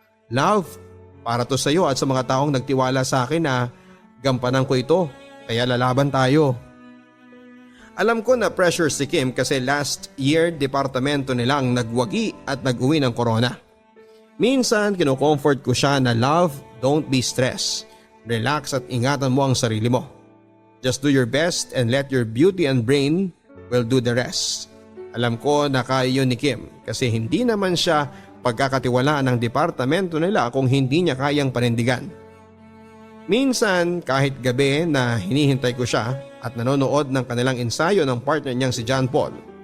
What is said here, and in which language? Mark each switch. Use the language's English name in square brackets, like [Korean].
[Filipino] Love, para to sa iyo at sa mga taong nagtiwala sa akin na gampanan ko ito, kaya lalaban tayo. Alam ko na pressure si Kim kasi last year departamento nilang nagwagi at nag-uwi ng corona. Minsan kinocomfort ko siya na [English] love, don't be stressed. [Filipino] Relax at ingatan mo ang sarili mo. [English] Just do your best and let your beauty and brain will do the rest. [Filipino] Alam ko na kaya yun ni Kim kasi hindi naman siya pagkakatiwalaan ng departamento nila kung hindi niya kayang panindigan. Minsan kahit gabi na hinihintay ko siya at nanonood ng kanilang ensayo ng partner niyang si John Paul.